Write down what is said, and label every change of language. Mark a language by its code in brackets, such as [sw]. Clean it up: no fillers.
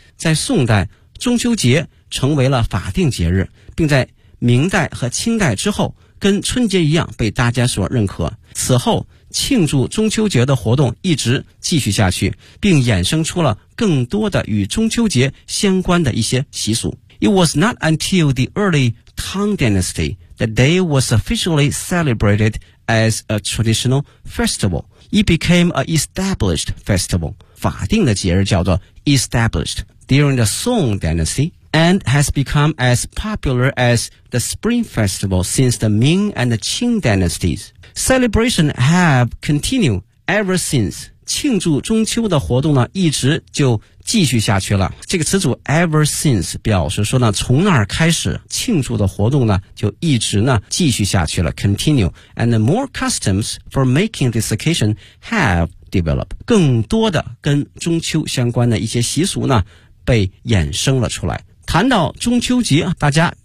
[zh] 在宋代，中秋节成为了法定节日，并在明代和清代之后跟春节一样被大家所认可。此后庆祝中秋节的活动一直继续下去，并衍生出了更多的与中秋节相关的一些习俗。 [en] It was not until the early Tang Dynasty the day was officially celebrated as a traditional festival. It became an established festival. [zh] 法定的节日叫做 [en] established during the Song Dynasty and has become as popular as the Spring Festival since the Ming and the Qing Dynasties. Celebration have continued ever since. [zh] 庆祝中秋的活动呢一直就继续下去了。这个词组 [en] ever since [zh] 表示说呢从那儿开始庆祝的活动呢就一直呢继续下去了 continue， [en] and more customs for making this occasion have developed， [zh] 更多的跟中秋相关的一些习俗呢被衍生了出来。谈到中秋节，大家